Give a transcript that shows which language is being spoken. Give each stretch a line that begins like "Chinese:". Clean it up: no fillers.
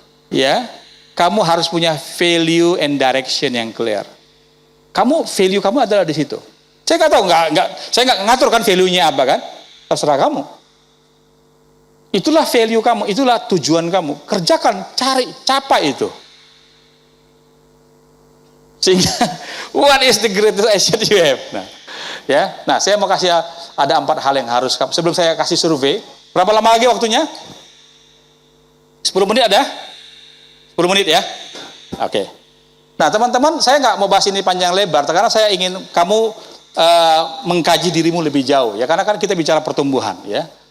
Indonesian: Ya, kamu harus punya
English: value and direction
Indonesian: yang clear. Value kamu adalah di situ. Saya nggak tahu, saya nggak ngatur kan value-nya apa kan? Terserah kamu. Itulah value kamu, itulah tujuan kamu. Kerjakan, cari, capai itu.
English: Sehingga, what is the greatest asset you have?
Indonesian: Nah, saya mau kasih ada 4 hal yang harus kamu. Sebelum saya kasih survei, berapa lama lagi waktunya? 10 menit ada? 10 menit ya? Oke. Nah, teman-teman, saya nggak mau bahas ini panjang lebar, karena saya ingin kamu mengkaji dirimu lebih jauh ya, karena kan kita bicara pertumbuhan ya.